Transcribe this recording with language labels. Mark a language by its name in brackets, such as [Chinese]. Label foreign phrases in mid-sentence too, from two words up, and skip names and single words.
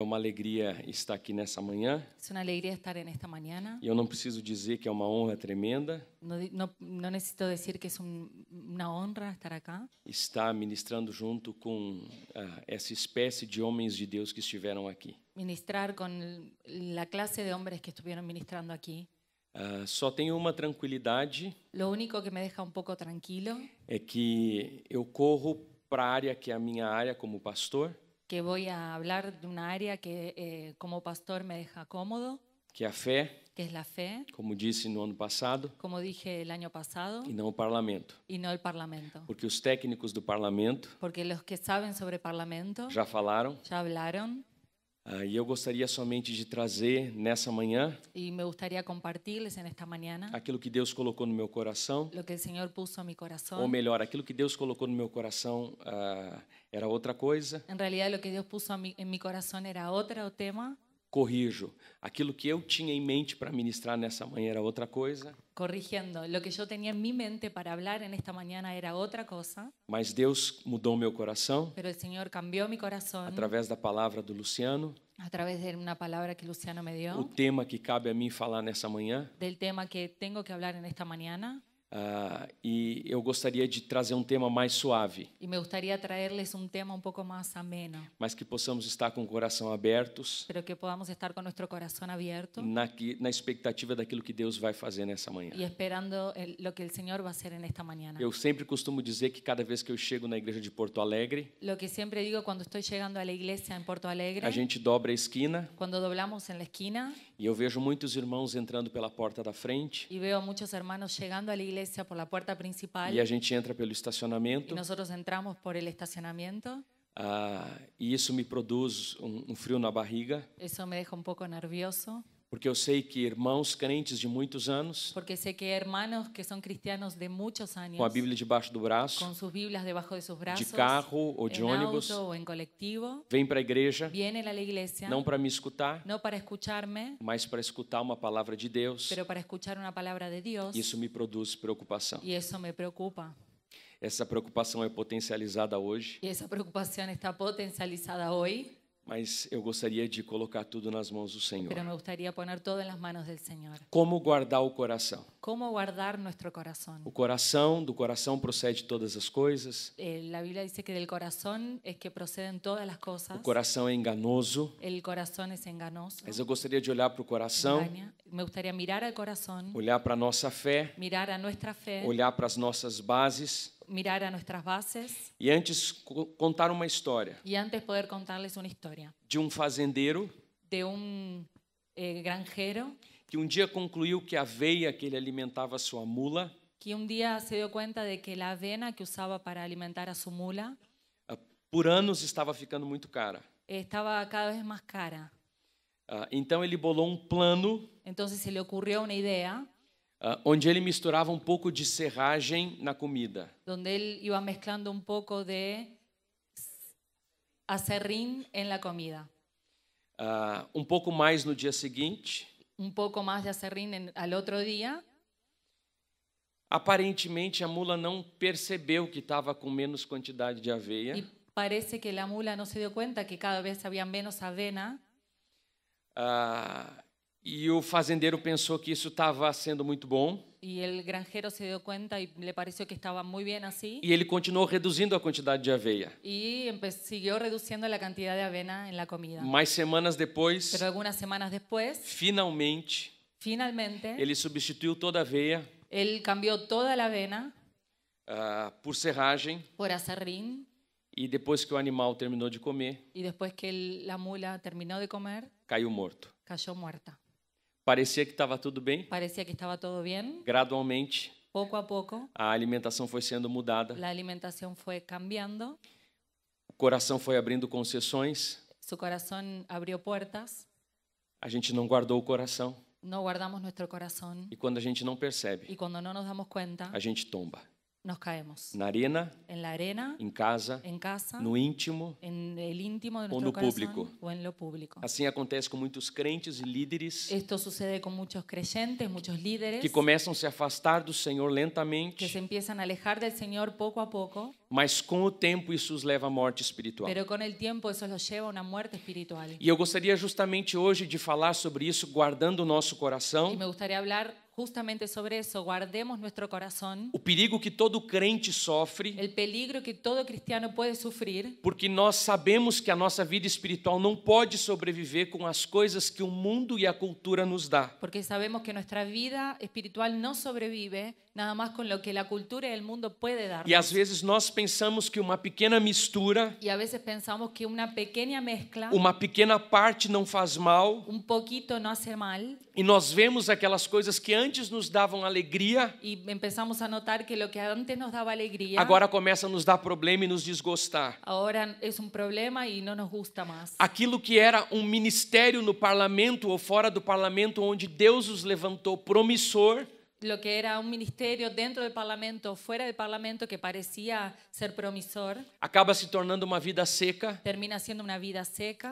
[Portuguese] uma alegria estar aqui nessa manhã. [Spanish] Es una alegría estar en esta mañana. [Portuguese] E eu não preciso dizer que é uma honra tremenda [Spanish] No necesito decir que es una honra estar acá. [Portuguese] estar ministrando junto com essa espécie de homens de Deus que estiveram aqui. [Spanish] Ministrar con la clase de hombres que estuvieron ministrando aquí. [Portuguese] Só tenho uma tranquilidade, [Spanish] Lo único que me deja un poco tranquilo, [Portuguese] é que eu corro para a área que é a minha área como pastor, [Spanish] que voy a hablar de una área que como pastor me deja cómodo, [Portuguese] que é a fé, [Spanish] que es la fe, [Portuguese] como disse no ano passado, [Spanish] como dije el año pasado, [Portuguese] e não o parlamento. [Spanish] y no el parlamento. [Portuguese] Porque os técnicos do parlamento [Spanish] Porque los que saben sobre parlamento [Portuguese] já falaram, [Spanish] ya hablaron, [Portuguese] e eu gostaria somente de trazer nessa manhã [Spanish] y me gustaría compartirles en esta mañana [Portuguese] aquilo que Deus colocou no meu coração, [Spanish] lo que el Señor puso en mi [Portuguese] ou [Spanish] corazón. [Portuguese] melhor, aquilo que Deus colocou no meu coração era outra coisa. [Spanish] En realidad lo que Dios puso en mi corazón era otro tema. [Portuguese] Corrijo, aquilo que eu tinha em mente para ministrar nessa manhã era outra coisa, [Spanish] Corrigiendo, lo que yo tenía en mi mente para hablar en esta mañana era otra cosa, [Portuguese] mas Deus mudou meu coração [Spanish] pero el Señor cambió mi corazón [Portuguese] através da palavra do Luciano, [Spanish] a través de una palabra que Luciano me [Portuguese] o [Spanish] dio, [Portuguese] tema que cabe a mim falar nessa manhã. [Spanish] del tema que tengo que hablar en esta mañana. [Portuguese] E eu gostaria de trazer um tema mais suave, [Spanish] Y me gustaría traerles un tema un poco más ameno, [Portuguese] mas que possamos estar com o coração abertos [Spanish] pero que podamos estar con nuestro corazón abierto [Portuguese] na expectativa daquilo que Deus vai fazer nessa manhã. [Spanish] y esperando lo que el Señor va a hacer en esta mañana. [Portuguese] Eu sempre costumo dizer que cada vez que eu chego na igreja de Porto Alegre, [Spanish] Lo que siempre digo cuando estoy llegando a la iglesia en Porto Alegre, [Portuguese] a gente dobra a esquina [Spanish] cuando doblamos en la esquina [Portuguese] e eu vejo muitos irmãos entrando pela porta da frente [Spanish] y veo a muchos hermanos llegando a la iglesia por la puerta principal [Portuguese] e a gente entra pelo [Spanish] y [Portuguese] estacionamento. [Spanish] nosotros entramos por el estacionamiento. [Portuguese] E isso me produz um frio na barriga, [Spanish] Eso me deja un poco nervioso [Portuguese] porque eu sei que irmãos crentes de muitos anos, [Spanish] porque sé que hermanos que son cristianos de muchos años, [Portuguese] com a Bíblia debaixo do braço, [Spanish] con sus Biblias debajo de sus [Portuguese] de [Spanish] brazos, [Portuguese] carro ou de [Spanish] en [Portuguese] ônibus, [Spanish] auto o en colectivo, [Portuguese] vêm para a igreja, [Spanish] vienen a la iglesia [Portuguese] não para me escutar, [Spanish] no para escucharme, [Portuguese] mas para escutar uma palavra de Deus. [Spanish] pero para escuchar una palabra de Dios, [Portuguese] Isso me produz preocupação. [Spanish] y eso me preocupa. [Portuguese] Essa preocupação é potencializada hoje, [Spanish] Y esa preocupación está potencializada hoy, [Portuguese] mas eu gostaria de colocar tudo nas mãos do Senhor. [Spanish] pero me gustaría poner todo en las manos del Señor. [Portuguese] Como guardar o coração? [Spanish] ¿Cómo guardar nuestro corazón? [Portuguese] O coração, do coração procede todas as coisas. [Spanish] La Biblia dice que del corazón es que proceden todas las cosas. [Portuguese] O coração é enganoso. [Spanish] El corazón es enganoso. [Portuguese] Mas eu gostaria de olhar para o coração, [Spanish] Engaña. Me gustaría mirar al corazón, [Portuguese] olhar para a nossa fé, [Spanish] mirar a nuestra fe, [Portuguese] olhar para as nossas bases [Spanish] mirar a nuestras bases [Portuguese] e antes contar uma história [Spanish] y antes poder contarles una historia [Portuguese] de um fazendeiro [Spanish] de un granjero [Portuguese] que um dia concluiu que a aveia que ele alimentava a sua mula [Spanish] que un día se dio cuenta de que la avena que usaba para alimentar a su mula [Portuguese] por anos estava ficando muito cara. [Spanish] estaba cada vez más cara. [Portuguese] Então ele bolou um plano [Spanish] Entonces se le ocurrió una idea [Portuguese] onde ele misturava um pouco de serragem na comida. [Spanish] donde él iba mezclando un poco de aserrín en la comida, [Portuguese] Um pouco mais no dia seguinte. [Spanish] un poco más de aserrín al otro día. [Portuguese] Aparentemente a mula não percebeu que estava com menos quantidade de aveia. [Spanish] Y parece que la mula no se dio cuenta que cada vez había menos avena. [Portuguese] E o fazendeiro pensou que isso estava sendo muito bom. [Spanish] Y el granjero se dio cuenta y le pareció que estaba muy bien así. [Portuguese] E ele continuou reduzindo a quantidade de aveia. [Spanish] Y siguió reduciendo la cantidad de avena en la comida. [Portuguese] Mais semanas depois, [Spanish] Pero algunas semanas después, [Portuguese] finalmente, [Spanish] finalmente, [Portuguese] ele substituiu toda a aveia [Spanish] él cambió toda la avena [Portuguese] por serragem. [Spanish] por aserrín. [Portuguese] E depois que o animal terminou de comer, [Spanish] Y después que la mula terminó de comer, [Portuguese] caiu morto. [Spanish] cayó muerta. [Portuguese] Parecia que estava tudo bem. [Spanish] Parecía que estaba todo bien. [Portuguese] Gradualmente, [Spanish] Poco a poco, [Portuguese] a alimentação foi sendo mudada. [Spanish] la alimentación fue cambiando. [Portuguese] O coração foi abrindo concessões. [Spanish] Su corazón abrió puertas. [Portuguese] A gente não guardou o coração. [Spanish] No guardamos nuestro corazón. [Portuguese] E quando a gente não percebe, [Spanish] Y cuando no nos damos cuenta, [Portuguese] a gente tomba. [Spanish] nos caemos. [Portuguese] Na arena, [Spanish] En la arena, [Portuguese] em casa, [Spanish] en casa, [Portuguese] no íntimo. [Spanish] en el íntimo de [Portuguese] O [Spanish] nuestro [Portuguese] no [Spanish] corazón [Portuguese] público. [Spanish] o en lo público. [Portuguese] Assim acontece com muitos crentes e líderes [Spanish] Esto sucede con muchos creyentes, muchos líderes [Portuguese] que começam a se afastar do Senhor [Spanish] que [Portuguese] lentamente [Spanish] se empiezan a alejar del Señor poco a poco [Portuguese] mas com o tempo isso os leva à morte espiritual. [Spanish] pero con el tiempo eso los lleva a una muerte espiritual. [Portuguese] E eu gostaria justamente hoje de falar sobre isso, guardando o nosso [Spanish] Y [Portuguese] coração, [Spanish] me gustaría hablar justamente sobre eso. Guardemos nuestro corazón, [Portuguese] o perigo que todo crente sofre, [Spanish] el peligro que todo cristiano puede sufrir, [Portuguese] porque nós sabemos que a nossa vida espiritual não pode sobreviver com as coisas que o mundo e a cultura nos dá. [Spanish] porque sabemos que nuestra vida espiritual no sobrevive nada más con lo que la cultura y el mundo puede darnos. [Portuguese] E às vezes nós pensamos que uma pequena mistura, [Spanish] Y a veces pensamos que una pequeña mezcla, [Portuguese] uma pequena parte não faz mal, [Spanish] un poquito no hace mal, [Portuguese] e nós vemos aquelas coisas que antes nos davam alegria, [Spanish] y empezamos a notar que lo que antes nos daba alegría, [Portuguese] agora começa a nos dar problema e nos desgostar. [Spanish] ahora es un problema y no nos gusta más. [Portuguese] Aquilo que era um ministério no parlamento ou fora do parlamento, onde Deus os levantou promissor, [Spanish] Lo que era un ministerio dentro del Parlamento o fuera del Parlamento que parecía ser promisor, [Portuguese] acaba se tornando uma vida seca, [Spanish] termina siendo una vida seca,